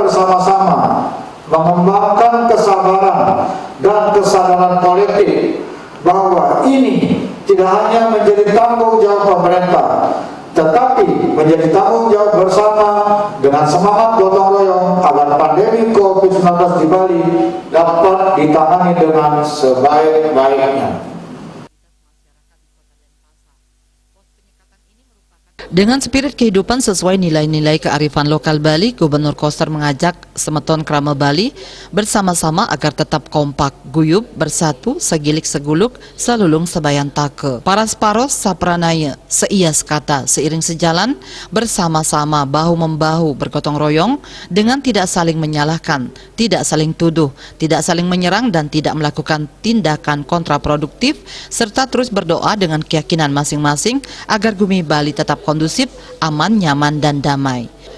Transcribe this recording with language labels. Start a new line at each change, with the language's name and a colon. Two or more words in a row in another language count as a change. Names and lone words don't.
Indonesian: bersama-sama mengembangkan kesabaran dan kesadaran kolektif bahwa ini tidak hanya menjadi tanggung jawab pemerintah, tetapi menjadi tanggung jawab bersama dengan semangat gotong royong agar pandemi COVID-19 di Bali dapat ditangani dengan sebaik-baiknya. Dengan spirit kehidupan sesuai nilai-nilai kearifan lokal Bali, Gubernur Koster mengajak
Balinese: semeton krama
Indonesian: Bali bersama-sama agar tetap kompak, guyup, bersatu,
Balinese: segilik seguluk, selulung sebayan take. Paras paros sapranaya,
Indonesian: seias kata, seiring sejalan, bersama-sama, bahu-membahu, bergotong royong, dengan tidak saling menyalahkan, tidak saling tuduh, tidak saling menyerang, dan tidak melakukan tindakan kontraproduktif, serta terus berdoa dengan keyakinan masing-masing agar bumi Bali tetap kondusif, aman, nyaman, dan damai.